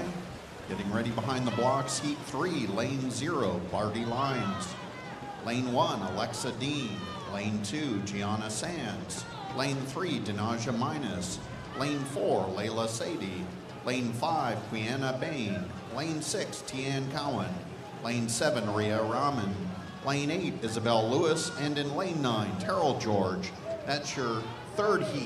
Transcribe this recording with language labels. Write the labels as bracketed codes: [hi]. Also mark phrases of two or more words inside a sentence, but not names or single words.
[en] Getting ready behind the blocks, heat 3, lane 0, Barty Lyons. Lane 1, Alexa Dean. Lane 2, Gianna Sands. Lane 3, Dinaja Minus. Lane 4, Layla Sadie. Lane 5, Quiana Bain. Lane 6, Tian Cowan. Lane 7, Rhea Rahman. Lane 8, Isabel Lewis. And in lane 9, Terrell George. That's your third heat.